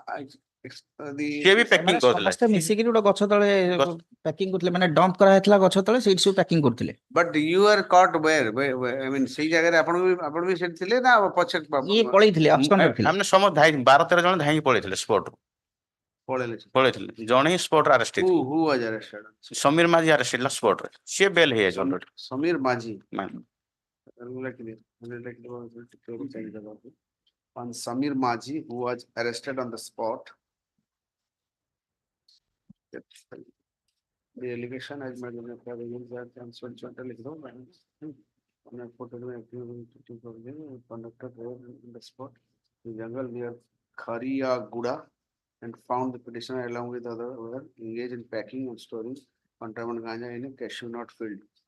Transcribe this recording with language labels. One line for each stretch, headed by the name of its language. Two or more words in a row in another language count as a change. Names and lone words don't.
Odia: ସିଏ ବି ପ୍ୟାକିଂ କରୁଥିଲେ ସମସ୍ତେ ମିଶିକିରି ଗୋଟେ ଗଛ ତଳେ ପ୍ୟାକିଂ କରୁଥିଲେ ମାନେ ଡମ୍ପ କରାହେଇଥିଲା ଗଛ ତଳେ ସେଇଠି ସବୁ ପ୍ୟାକିଂ କରୁଥିଲେ
English: but you are caught where? I mean,
Odia: ସେଇ ଜାଗାରେ ଆପଣ ବି ସେଠି ଥିଲେ ନା ପଛେ ଇଏ ପଳେଇଥିଲେ absconded ଥିଲେ ଆମେ ସମସ୍ତେ 12-13 ଜଣ ଧାଇଁକି ପଳେଇଥିଲେ ସ୍ପଟରୁ ପଳେଇଥିଲେ ଜଣେ ହିଁ ସ୍ପଟରେ ଆରେଷ୍ଟ ହେଇଥିଲେ
English: who was arrested?
Odia: ସମୀର ମାଝୀ ଆରେଷ୍ଟ ହେଇଥିଲା ସ୍ପଟରେ ସିଏ ବେଲ୍ ହେଇଯାଇଛି ଅଲରେଡି
English: Samir Maji. On Samir Maji, who was arrested on the spot. The allegation has made that conducted in the spot, the jungle near Kharia Guda, and found the petitioner along with other engaged in packing and storing contraband ganja in a cashew nut field.